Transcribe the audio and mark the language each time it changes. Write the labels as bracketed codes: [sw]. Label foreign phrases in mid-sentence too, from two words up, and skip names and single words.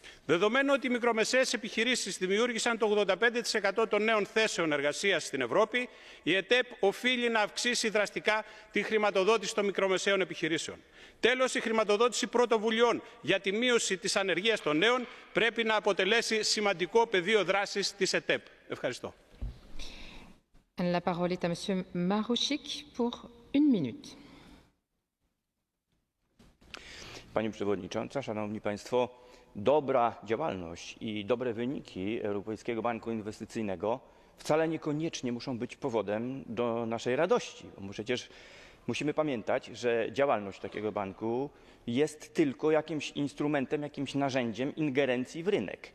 [el] Δεδομένου ότι οι μικρομεσαίες επιχειρήσεις δημιούργησαν το 85% των νέων θέσεων εργασίας στην Ευρώπη, η ΕΤΕΠ οφείλει να αυξήσει δραστικά τη χρηματοδότηση των μικρομεσαίων επιχειρήσεων. Τέλος, η χρηματοδότηση πρωτοβουλειών για τη μείωση της ανεργίας των νέων πρέπει να αποτελέσει σημαντικό πεδίο δράσης της ΕΤΕΠ. Ευχαριστώ. [fr] La parole est à Monsieur Marouchik pour 1 minute. [pl] Pani Przewodnicząca, Szanowni Państwo, dobra działalność i dobre wyniki Europejskiego Banku Inwestycyjnego wcale niekoniecznie muszą być powodem do naszej radości. Bo przecież musimy pamiętać, że działalność takiego banku jest tylko jakimś instrumentem, jakimś narzędziem ingerencji w rynek.